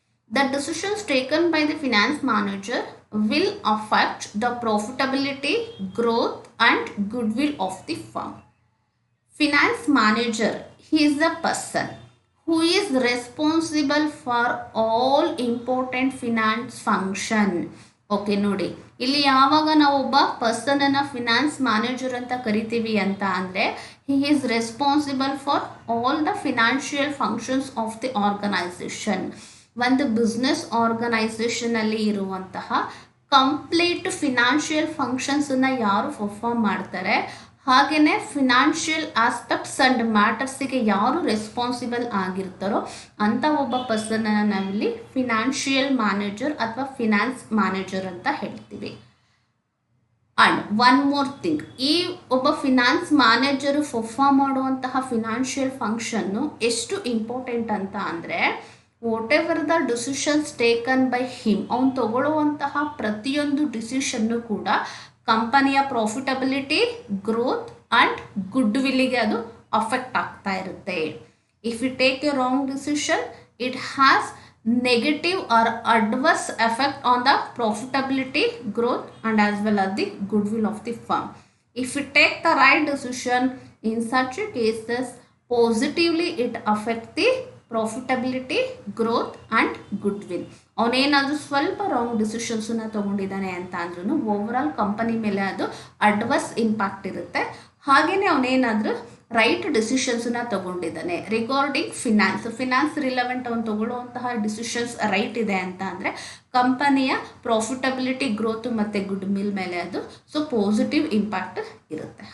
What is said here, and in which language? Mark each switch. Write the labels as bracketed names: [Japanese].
[English] The decisions taken by the finance manager will affect the profitability, growth, and goodwill of the firm. Finance manager, he is the person who is responsible for all important finance function. [Kannada] Okay ನೋಡಿ, ಇಲ್ಲಿ ಯಾವಾಗ ನಾವು ಒಬ್ಬ ಪರ್ಸನನ್ನು finance manager ಅಂತ ಕರಿತೀವಿ ಅಂತ ಅಂದರೆ [English] He is responsible for all the financial functions of the organisation. [Kannada] ಒಂದು ಬಿಸ್ನೆಸ್ ಆರ್ಗನೈಸೇಷನಲ್ಲಿ ಇರುವಂತಹ ಕಂಪ್ಲೀಟ್ ಫಿನಾನ್ಷಿಯಲ್ ಫಂಕ್ಷನ್ಸನ್ನು ಯಾರು ಪರ್ಫಾರ್ಮ್ ಮಾಡ್ತಾರೆ, ಹಾಗೆಯೇ ಫಿನಾನ್ಷಿಯಲ್ ಆಸ್ಪೆಕ್ಟ್ಸ್ ಆ್ಯಂಡ್ ಮ್ಯಾಟರ್ಸಿಗೆ ಯಾರು ರೆಸ್ಪಾನ್ಸಿಬಲ್ ಆಗಿರ್ತಾರೋ ಅಂಥ ಒಬ್ಬ ಪರ್ಸನನ್ನು ನಾವಿಲ್ಲಿ ಫಿನಾನ್ಷಿಯಲ್ ಮ್ಯಾನೇಜರ್ ಅಥವಾ ಫಿನಾನ್ಸ್ ಮ್ಯಾನೇಜರ್ ಅಂತ ಹೇಳ್ತೀವಿ. [English] and one more thing, [Kannada] ಈ ಒಬ್ಬ ಫಿನಾನ್ಸ್ ಮ್ಯಾನೇಜರು ಪರ್ಫಾರ್ಮ್ ಮಾಡುವಂತಹ ಫಿನಾನ್ಷಿಯಲ್ ಫಂಕ್ಷನ್ನು ಎಷ್ಟು ಇಂಪಾರ್ಟೆಂಟ್ ಅಂತ ಅಂದರೆ, [English] whatever the decisions taken by him, [Kannada] ಅವನು ತಗೊಳ್ಳುವಂತಹ ಪ್ರತಿಯೊಂದು ಡಿಸಿಷನ್ನು ಕೂಡ ಕಂಪನಿಯ ಪ್ರಾಫಿಟಬಿಲಿಟಿ, ಗ್ರೋತ್ ಆ್ಯಂಡ್ ಗುಡ್ ವಿಲ್ಲಿಗೆ ಅದು ಅಫೆಕ್ಟ್ ಆಗ್ತಾ ಇರುತ್ತೆ. [English] If you take a wrong decision, it has negative or adverse effect on the profitability, growth, and as well as the goodwill of the firm. If you take the right decision in such cases, positively it affects the profitability, growth and goodwill. [Kannada] ಅವನೇನಾದರೂ ಸ್ವಲ್ಪ wrong ಡಿಸಿಷನ್ಸನ್ನ ತೊಗೊಂಡಿದ್ದಾನೆ ಅಂತ ಅಂದ್ರೂ overall company ಮೇಲೆ ಅದು adverse impact ಇರುತ್ತೆ. ಹಾಗೆಯೇ ಅವನೇನಾದರೂ right ಡಿಸಿಷನ್ಸನ್ನ ತೊಗೊಂಡಿದ್ದಾನೆ regarding finance relevant ಅವನು ತೊಗೊಳ್ಳುವಂತಹ decisions right ಇದೆ ಅಂತ ಅಂದರೆ ಕಂಪನಿಯ ಪ್ರಾಫಿಟಬಿಲಿಟಿ, ಗ್ರೋತ್ ಮತ್ತು ಗುಡ್ ವಿಲ್ ಮೇಲೆ ಅದು ಪಾಸಿಟಿವ್ ಇಂಪ್ಯಾಕ್ಟ್ ಇರುತ್ತೆ.